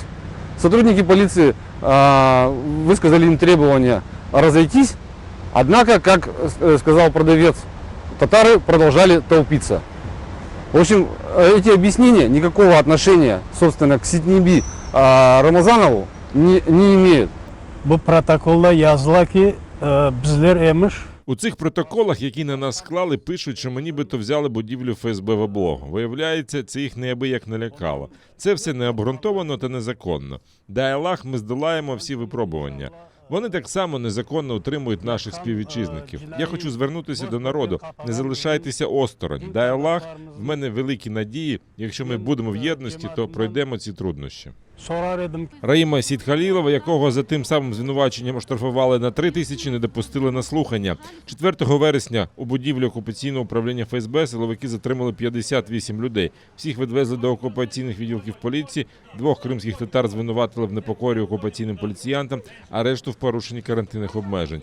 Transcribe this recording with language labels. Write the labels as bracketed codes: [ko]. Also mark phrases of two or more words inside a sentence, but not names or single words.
[ru] Сотрудники полиции высказали им требования разойтись, однако, как сказал продавец, татары продолжали толпиться. В общем, эти объяснения никакого отношения, собственно, к Ситниби Рамазанову не имеют. [crh] Bu protokolda yazıla ki bizler emiş [uk] У цих протоколах, які на нас склали, пишуть, що ми нібито взяли будівлю ФСБ в облогу. Виявляється, це їх неабияк налякало. Це все необґрунтовано та незаконно. Дай Аллах, ми здолаємо всі випробування. Вони так само незаконно утримують наших співвітчизників. Я хочу звернутися до народу. Не залишайтеся осторонь. Дай Аллах, в мене великі надії. Якщо ми будемо в єдності, то пройдемо ці труднощі. [crh] sorar edim. [uk] Раїма Сітхалілова, якого за тим самим звинуваченням оштрафували на 3000, не допустили на слухання. 4 вересня у будівлі окупаційного управління ФСБ силовики затримали 58 людей. Всіх відвезли до окупаційних відділків поліції. 2 кримських татар звинуватили в непокорі окупаційним поліціянтам, а решту в порушенні карантинних обмежень.